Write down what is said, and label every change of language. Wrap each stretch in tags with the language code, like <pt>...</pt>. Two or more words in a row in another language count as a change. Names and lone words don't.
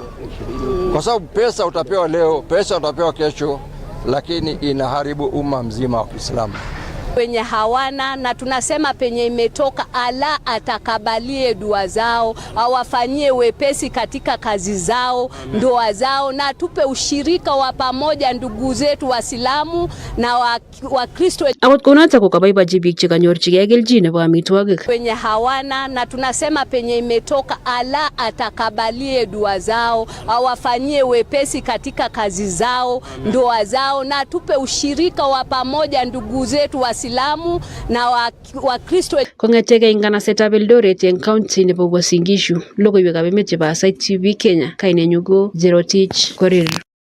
<sw>Kwa sababu pesa utapewa leo, pesa utapewa kesho, lakini inaharibu umma mzima wa Kiislamu. Wenye hawana, na tunasema penye imetoka, Allah atakabalie dua zao, awafanyie wepesi katika kazi zao, ndoa zao, na tupe ushirika wa pamoja ndugu zetu Waislamu na Wakristo.</sw> <kln>Akot konotok kokabaibachi biik chekanyorchigei kelchin nebo amitwogik.</kln> <sw>Wenye hawana, na tunasema penye imetoka, Allah atakabalie dua zao, awafanyie wepesi katika kazi zao, ndoa zao, na tupe ushirika wa pamoja ndugu zetu Waislamu na Wakristo.</sw> <kln>Kong'etegei eng kanasetab Eldoret eng county nebo Uasin Gishu, logoiwekab emet chebo Asai TV Kenya, kainenyu ko Cherotich Korir.</kln>